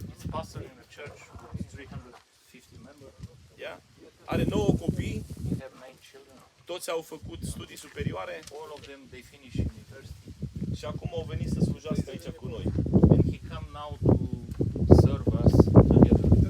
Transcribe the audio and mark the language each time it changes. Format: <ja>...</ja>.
<en>It's pastor in a church with 350 members.</en> <ro>yeah. Are 9 copii,</ro> <en>We have 9 children.</en> <ro>toți au făcut studii superioare</ro> <en>All of them, they finish university.</en> <ro>și acum au venit să slujească aici cu noi.</ro> <en>And he come now to serve us together.</en>